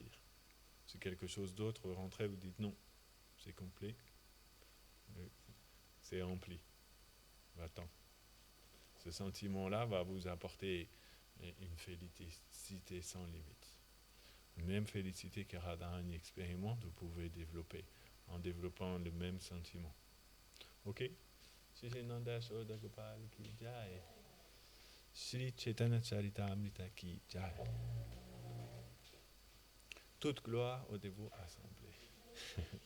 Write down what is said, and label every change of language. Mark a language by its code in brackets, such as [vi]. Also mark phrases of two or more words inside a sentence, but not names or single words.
[fr] Si quelque chose d'autre, vous rentrez, vous dites non, c'est complet, c'est rempli, va-t'en. Ce sentiment-là va vous apporter une félicité sans limite. Même félicité que Radharani expérimente, vous pouvez développer en développant le même sentiment. Ok? [hi] श्री नन्द शोदा गोपाल की जय. श्री चैतन्य चरितामृत की जय. [fr] Toute gloire au dévot assemblé.